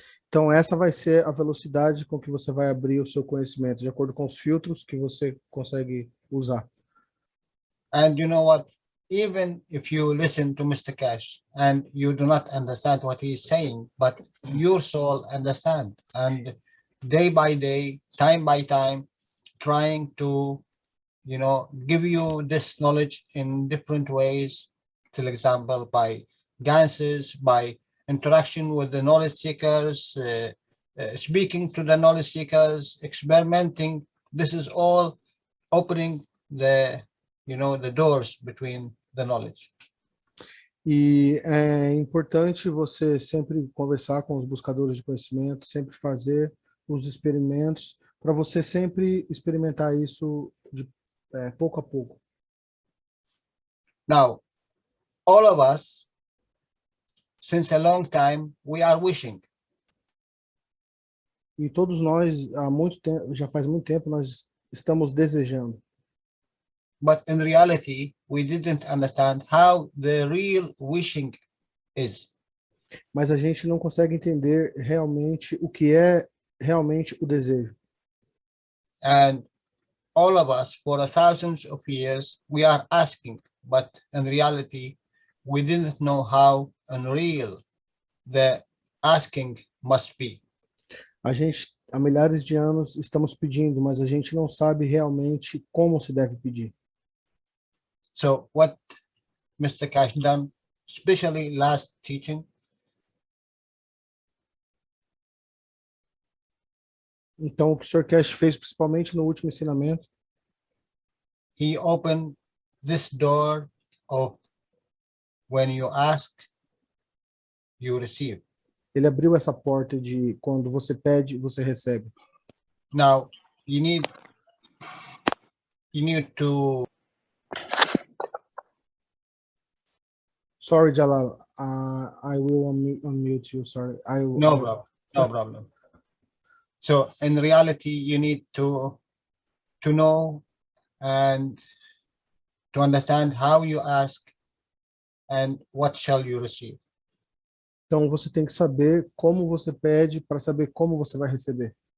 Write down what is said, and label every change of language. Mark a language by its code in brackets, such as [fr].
[pt] Então, essa vai ser a velocidade com que você vai abrir o seu conhecimento, de acordo com os filtros que você consegue usar. [en] And you know what? Even if you listen to Mr. Cash and you do not understand what he is saying, but your soul understand. And day by day, time by time, trying to, give you this knowledge in different ways. For example, by dances, by interaction with the knowledge seekers, speaking to the knowledge seekers, experimenting. This is all opening the doors between the knowledge. [pt] E é importante você sempre conversar com os buscadores de conhecimento, sempre fazer os experimentos, para você sempre experimentar isso de pouco a pouco. [en] Now, all of us, since a long time, we are wishing. [pt] E todos nós, há muito tempo, já faz muito tempo, nós estamos desejando. [en] But in reality, we didn't understand how the real wishing is. [pt] Mas a gente não consegue entender realmente o que é realmente o desejo. [en] And all of us, for thousands of years, we are asking, but in reality, we didn't know how unreal the asking must be. [pt] A gente, há milhares de anos, estamos pedindo, mas a gente não sabe realmente como se deve pedir. [en] So what Mr. Cash done, especially last teaching, [pt] então, o que o Sr. Cash fez, principalmente no último ensinamento, [en] he opened this door of when you ask, you receive. [pt] ele abriu essa porta de quando você pede, você recebe. [en] Now you need to. Sorry, Jalal. I will unmute you. Sorry. No problem. No problem. So in reality, you need to know and to understand how you ask and what shall you receive. [pt] Então você tem que saber como você pede para saber como você vai receber.